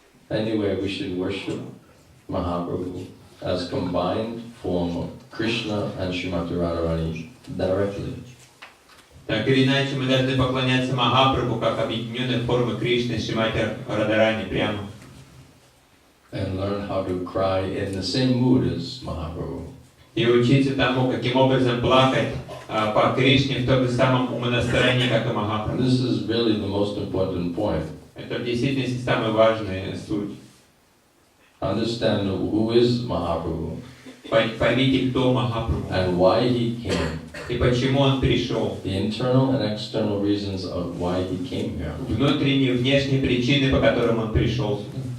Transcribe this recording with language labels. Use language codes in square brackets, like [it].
[en] Anyway, we should worship Mahaprabhu as combined form of Krishna and Srimati Radharani directly. [ru] Так или иначе, мы должны поклоняться Махапрабху как объединенной формы Кришны, Шримати Радхарани прямо. [en] And learn how to cry in the same mood as Mahaprabhu. [ru] И учиться тому, каким образом плакать по Кришне в том же самом умонастроении, как и Махапрабху. [en] This is really the most important point. [ru] Это в действительности самая важная суть. [en] Understand who is Mahaprabhu [ru] Поймите, кто Махапрабху [en] and why he came. [ru] и почему он пришел. [en] The internal and external reasons of why he came here. [ru] Внутренние и внешние причины, по которым он пришел сюда.